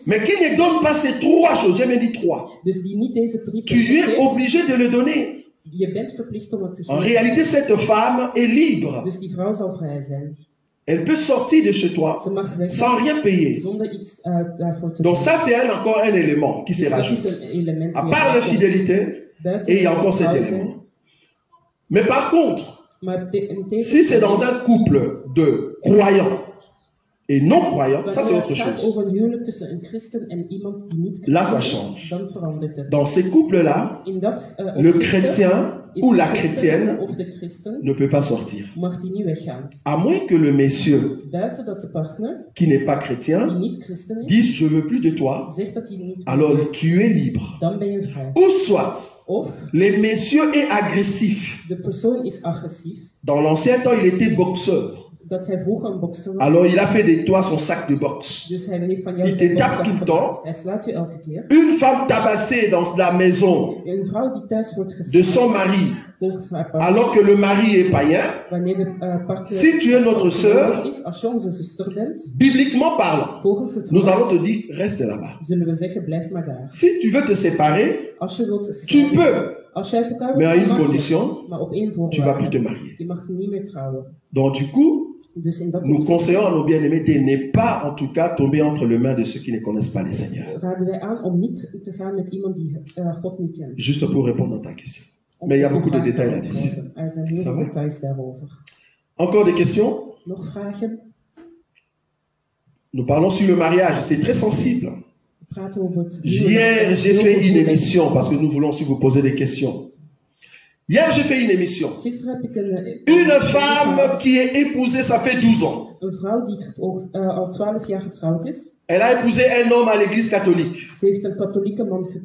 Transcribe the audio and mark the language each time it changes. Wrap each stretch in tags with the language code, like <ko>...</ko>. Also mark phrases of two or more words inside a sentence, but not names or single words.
<fr>mais qui ne donne pas ces trois choses, j'ai même dit trois,</fr> <nl>dus die niet deze drie</nl> <fr>tu</fr> <nl>punten</nl> <fr>es</fr> <nl>geeft,</nl> <fr>obligé de le donner.</fr> <nl>je bent verplicht om het te</nl> <fr>En</fr> <nl>geven.</nl> <fr>réalité, cette femme est libre.</fr> <nl>Dus die vrouw zal vrij zijn.</nl> <fr>Elle peut sortir de chez toi</fr> <nl>Ze mag weg</nl> <fr>sans rien payer.</fr> <nl>zonder iets daarvoor te</nl> <fr>Donc</fr> <nl>doen.</nl> <fr>ça, c'est encore un élément qui se</fr> <nl>Dus dat</nl> <fr>rajoute.</fr> <nl>is een element</nl> <fr>À</fr> <nl>die</nl> <fr>part</fr> <nl>erbij komt.</nl> <fr>l'infidélité,</fr> <nl>Buiten</nl> <fr>et il y a</fr> <nl>de</nl> <fr>encore cet</fr> <nl>trouw</nl> <fr>élément.</fr> <nl>zijn.</nl> <fr>Mais par contre,</fr> <nl>Maar in</nl> <fr>si c'est dans un couple de croyants et non-croyants, ça c'est</fr> <nl>wanneer</nl> <fr>autre</fr> <nl>het gaat</nl> <fr>chose.</fr> <nl>over een huwelijk tussen een christen en iemand die niet</nl> <fr>Là, ça</fr> <nl>christen</nl> <fr>change.</fr> <nl>is, dan verandert het.</nl> <fr>Dans ces couples-là,</fr> <nl>In dat</nl> <fr>le</fr> <nl>opzichte</nl> <fr>chrétien</fr> <nl>is</nl> <fr>ou</fr> <nl>de</nl> <fr>la</fr> <nl>christen</nl> <fr>chrétienne</fr> <nl>of de christen</nl> <fr>ne peut pas sortir.</fr> <nl>mag die niet weggaan.</nl> <fr>À moins que le monsieur</fr> <nl>Buiten dat de partner,</nl> <fr>qui n'est pas</fr> <nl>die</nl> <fr>chrétien</fr> <nl>niet christen is,</nl> <fr>dise je veux plus de toi,</fr> <nl>zegt dat hij niet</nl> <fr>alors</fr> <nl>wil,</nl> <fr>tu es libre.</fr> <nl>dan ben je vrij.</nl> <fr>Ou soit,</fr> <nl>Of</nl> <fr>le monsieur est agressif.</fr> <nl>de persoon is agressief,</nl> <fr>Dans l'ancien temps, il était boxeur.</fr> <nl>dat hij vroeger een bokser was.</nl> <fr>Alors il a fait de toi son sac de boxe.</fr> <nl>Dus hij heeft van jou</nl> <fr>Il</fr> <nl>zijn</nl> <fr>te tape</fr> <nl>bokszak</nl> <fr>tout le temps.</fr> <nl>gemaakt. Hij slaat u elke keer.</nl> <fr>Une femme tabassée dans la maison</fr> <nl>Een vrouw die thuis wordt</nl> <fr>de son</fr> <nl>geslagen</nl> <fr>mari,</fr> <nl>volgens haar partner,</nl> <fr>alors que le mari est païen,</fr> <nl>wanneer de partner</nl> <fr>si tu es notre sœur,</fr> <nl>is, als je onze zuster bent,</nl> <fr>bibliquement parlant,</fr> <nl>volgens het</nl> <fr>nous</fr> <nl>woord,</nl> <fr>allons te dire reste là-bas.</fr> <nl>zullen we zeggen blijf maar daar.</nl> <fr>Si tu veux te séparer,</fr> <nl>Als je wilt</nl> <fr>tu</fr> <nl>scheiden,</nl> <fr>peux,</fr> <nl>als je uit elkaar</nl> <fr>mais à</fr> <nl>wilt,</nl> <fr>une</fr> <nl>mag je.</nl> <fr>condition,</fr> <nl>Maar op één</nl> <fr>tu vas plus</fr> <nl>voorwaarde.</nl> <fr>te marier.</fr> <nl>Je mag niet meer trouwen.</nl> <fr>Donc du coup,</fr> <nl>Dus in dat</nl> <fr>nous</fr> <nl>opzicht</nl> <fr>conseillons à nos bien-aimés de ne pas en tout cas tomber entre les mains de ceux qui ne connaissent pas le Seigneur.</fr> <nl>raden wij aan om niet te gaan met iemand die God niet kent.</nl> <fr>Juste pour répondre à ta question.</fr> <nl>Om</nl> <fr>Mais il y a</fr> <nl>uw</nl> <fr>beaucoup de</fr> <nl>vraag te</nl> <fr>détails là-dessus.</fr> <nl>beantwoorden. Er zijn heel</nl> <fr>Ça</fr> <nl>veel</nl> <fr>va?</fr> <nl>details daarover.</nl> <fr>Encore des questions?</fr> <nl>Nog vragen?</nl> <fr>Nous parlons sur le mariage, c'est très sensible.</fr> <nl>We praten over het</nl> <fr>Hier, j'ai</fr> <nl>heel</nl> <fr>fait une</fr> <nl>gevoelig.</nl> <fr>émission parce que nous voulons aussi vous poser des questions. Hier, j'ai fait une émission.</fr> <nl>Gisteren heb ik</nl> <fr>Une femme qui est épousée, ça fait 12 ans.</fr> <nl>een vrouw die al 12 jaar getrouwd is.</nl> <fr>Elle a épousé un homme à l'église catholique.</fr> <nl>Ze heeft een katholieke man getrouwd.</nl>